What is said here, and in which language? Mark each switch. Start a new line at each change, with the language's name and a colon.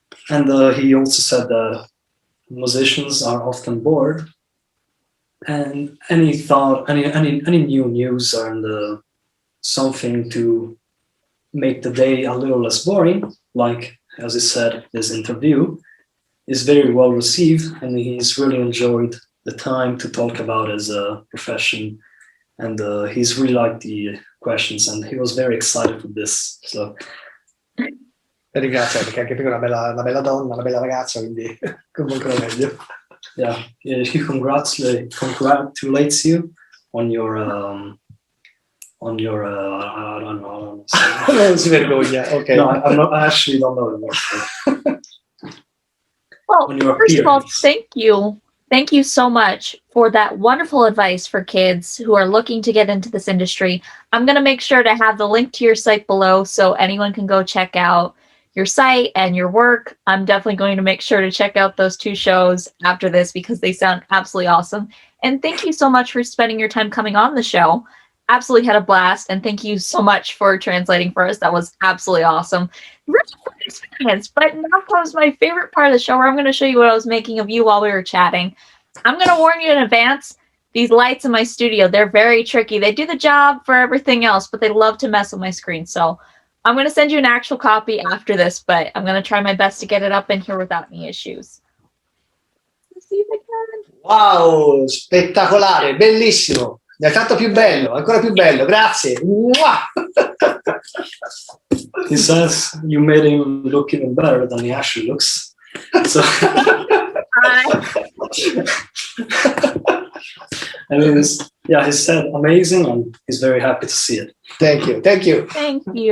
English: And he also said that musicians are often bored, and any new news and something to make the day a little less boring, like as he said, this interview is very well received, and he's really enjoyed the time to talk about his profession, and he's really liked the questions, and he was very excited for this. So
Italian: ringrazio, perché anche prima è una bella donna, una bella ragazza, quindi comunque lo meglio.
English: Yeah, he congratulates you on your I don't know.
Italian: Non si vergogna, ok.
English: No, I actually don't know the word. Well, first of all, thank you. Thank you so much for that wonderful advice for kids who are looking to get into this industry. I'm going to make sure to have the link to your site below so anyone can go check out your site and your work. I'm definitely going to make sure to check out those two shows after this because they sound absolutely awesome. And thank you so much for spending your time coming on the show. Absolutely had a blast, and thank you so much for translating for us. That was absolutely awesome. Really fun experience. But now comes my favorite part of the show, where I'm going to show you what I was making of you while we were chatting. I'm going to warn you in advance, these lights in my studio, they're very tricky. They do the job for everything else, but they love to mess with my screen. So I'm going to send you an actual copy after this, but I'm going to try my best to get it up in here without any issues. Let's see if I can.
Italian: Wow, spettacolare, bellissimo. Mi hai fatto più bello, ancora più bello, grazie.
English: He says you made him look even better than he actually looks. So I mean, he said amazing, and he's very happy to see it. Thank you. Thank you.